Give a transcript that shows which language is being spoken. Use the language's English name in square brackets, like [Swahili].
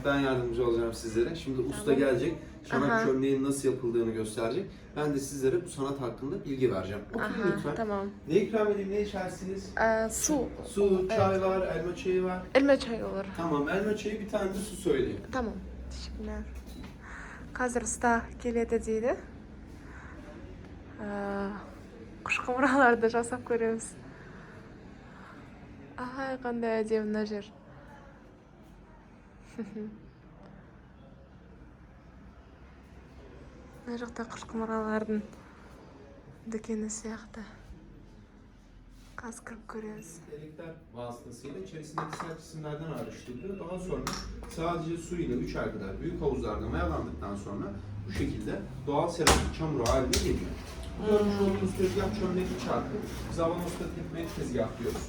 [Turkish] Ben yardımcı olacağım sizlere. Şimdi usta gelecek. Aha. Çanak çömleğin nasıl yapıldığını gösterecek. Ben de sizlere bu sanat hakkında bilgi vereceğim. Oturun Aha, lütfen. tamam. Ne ikram edeyim, ne içersiniz? Su. Su, çay var, elma çayı var. Elma çayı olur. Tamam, elma çayı, bir tane de su söyleyin. Tamam. Teşekkürler. [Kazakh] Қазір usta келеді дейді. Құш құмыраларды жасап көреміз. Ай, қандай әдемі мына жер. Мына жақта құш құмыралардың дүкені сияқты. Қазір кіріп көреміз. [Turkish] Delikler vasıtasıyla içerisindeki sert cisimlerden ayrıştırılıyor. Daha sonra sadece su ile 3'er kadar büyük havuzlarda mayalandıktan sonra bu şekilde doğal seramik çamuru haline geliyor. Bu görmüş olduğunuz tezgah çömlekli çarkı. Biz Avanos'ta tekme tezgah diyoruz.